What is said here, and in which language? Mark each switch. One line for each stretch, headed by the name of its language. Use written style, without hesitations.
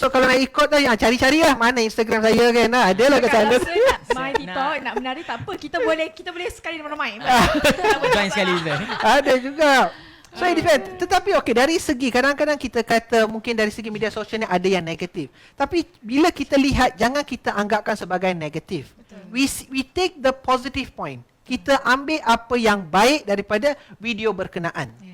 Malay: So kalau nak ikut tu cari-cari lah mana Instagram saya kan. Ada lah kat sana. Kalau rasa nak main TikTok, nak menari tak apa. Kita boleh sekali mana main. Join sekali je. Ada juga.
English: So it depends.
Malay: Tetapi dari segi kadang-kadang kita kata mungkin dari segi media sosial ni ada yang negatif. Tapi bila kita lihat jangan kita anggapkan sebagai negatif.
English: We take the positive point.
Malay: Kita ambil apa yang baik daripada video berkenaan.